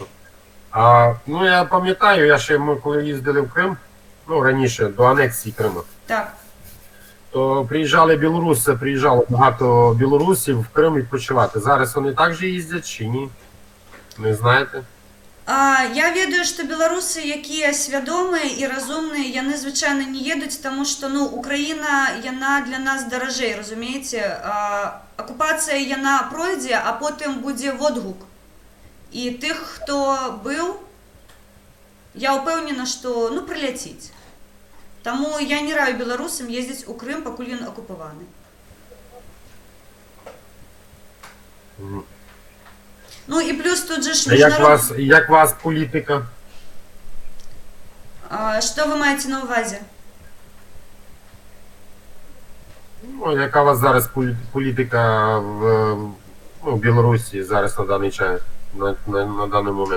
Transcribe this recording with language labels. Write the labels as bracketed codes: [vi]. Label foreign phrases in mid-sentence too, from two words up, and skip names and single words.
[uk] Ну, я пам'ятаю, ми коли їздили в Крим, раніше, до анексії Криму. Так. То приїжджали білоруси, приїжджало багато білорусів в Крим відпочивати. Зараз вони також їздять чи ні? Не знаєте? [be] Я ведаю, што беларусы, якія свядомыя і разумныя, яны звычайна не едуць, таму што Украіна, яна для нас даражэй, разумееце? Акупацыя яна пройдзе, а потым будзе водгук. І тых, хто быў, я ўпэўнена, што прыляціць. Таму я не раю беларусам ездзіць у Крым, пакуль ён акупаваны. [uk] Ну і плюс тут же ж міжнародний... Як вас політика? Що ви маєте на увазі? Яка у вас зараз політика в Білорусі зараз на даний час, на даний момент?